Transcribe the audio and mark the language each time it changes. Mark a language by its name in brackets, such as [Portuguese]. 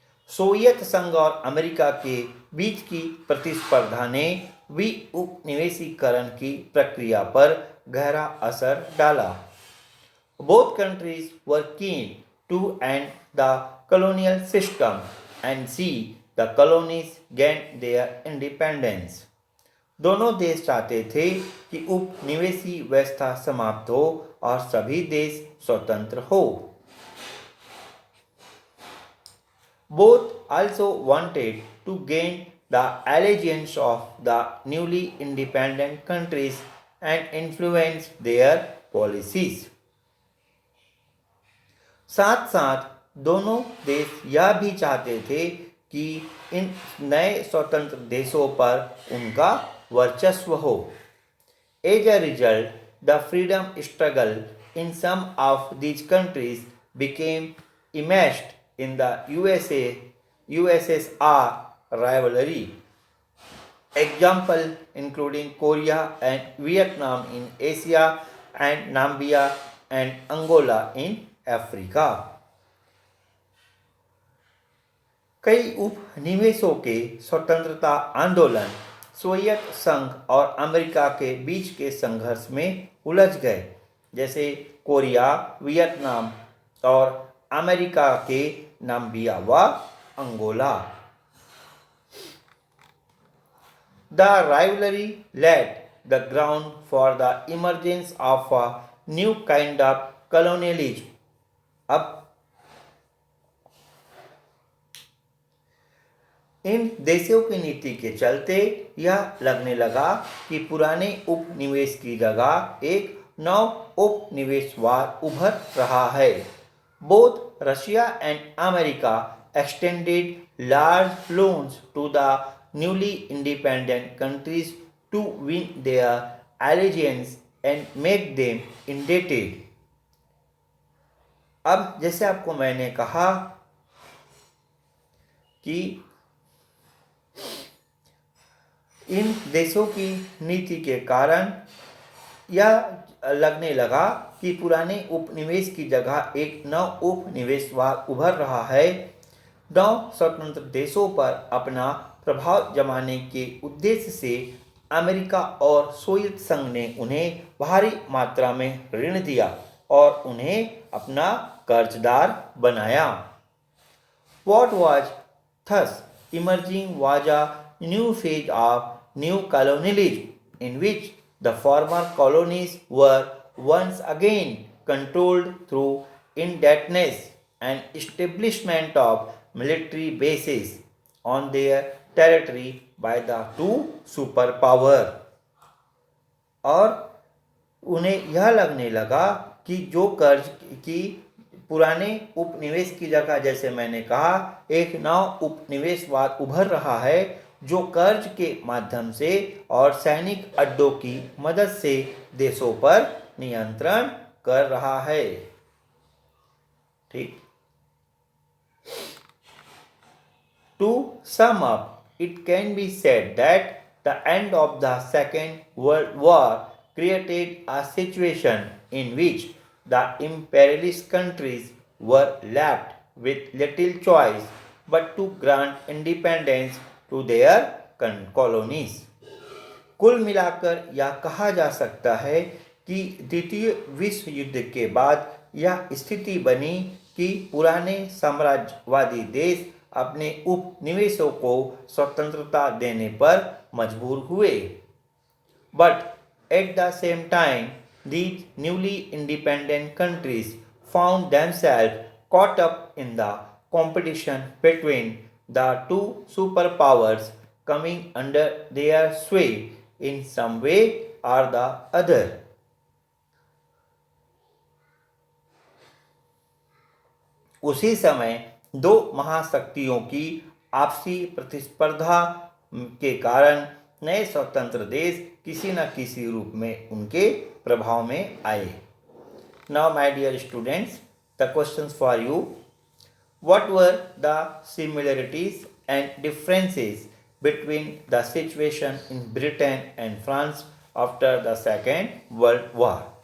[Hindi] Soviet संघ और America के बीच की प्रतिस्पर्धा ने उपनिवेशीकरण की प्रक्रिया पर गहरा असर डाला. [English] Both countries were keen to end the colonial system and see the colonies gain their independence. [Hindi] दोनों देश चाहते थे कि उपनिवेशी व्यवस्था समाप्त हो और सभी देश स्वतंत्र हो. [English] Both also wanted to gain the allegiance of the newly independent countries and influence their policies. [Hindi] साथ साथ दोनों देश यह भी चाहते थे कि इन नए स्वतंत्र देशों पर उनका वर्चस्व हो. [English] As a result, the freedom struggle in some of these countries became enmeshed in the USSR rivalry. Example including Korea and Vietnam in Asia and Namibia and Angola in Africa. [Hindi] कई उपनिवेशों के स्वतंत्रता आंदोलन सोवियत संघ और America के बीच के संघर्ष में उलझ गए जैसे कोरिया, वियतनाम और अमेरिका के नामिबिया व Angola. [English] The rivalry laid the ground for the emergence of a new kind of colonialism. [Hindi] अब इन देशों की नीति के चलते यह लगने लगा कि पुराने उपनिवेश की जगह एक नव उपनिवेशवाद उभर रहा है। [English] Both Russia and America extended large loans to the newly independent countries to win their allegiance and make them indebted. [Hindi] अब जैसे आपको मैंने कहा कि इन देशों की नीति के कारण यह लगने लगा कि पुराने उपनिवेश की जगह एक नव उपनिवेशवाद उभर रहा है। नव स्वतंत्र देशों पर अपना प्रभाव जमाने के उद्देश्य से अमेरिका और सोवियत संघ ने उन्हें भारी मात्रा में ऋण दिया और उन्हें अपना कर्जदार बनाया। [English] What was thus emerging was a new phase of new colonialism in which the former colonies were once again controlled through indebtedness and establishment of military bases on their territory by the two superpower। [Hindi] और उन्हें यह लगने लगा कि जो कर्ज की पुराने उपनिवेश की जगह, जैसे मैंने कहा, एक नव उपनिवेशवाद उभर रहा है जो कर्ज के माध्यम से और सैनिक अड्डों की मदद से देशों पर नियंत्रण कर रहा है। ठीक। [English] To sum up, it can be said that the end of the Second World War created a situation in which the imperialist countries were left with little choice but to grant independence to their colonies। [Hindi] कुल मिलाकर यह कहा जा सकता है कि द्वितीय विश्व युद्ध के बाद यह स्थिति बनी कि पुराने साम्राज्यवादी देश अपने उपनिवेशों को स्वतंत्रता देने पर मजबूर हुए। [English] But at the same time, these newly independent countries found themselves caught up in the competition between the two superpowers coming under their sway in some way or the other। [Hindi] उसी समय दो महाशक्तियों की आपसी प्रतिस्पर्धा के कारण नए स्वतंत्र देश किसी न किसी रूप में उनके प्रभाव में आए। [English] Now my dear students, the questions for you. What were the similarities and differences between the situation in Britain and France after the second world war.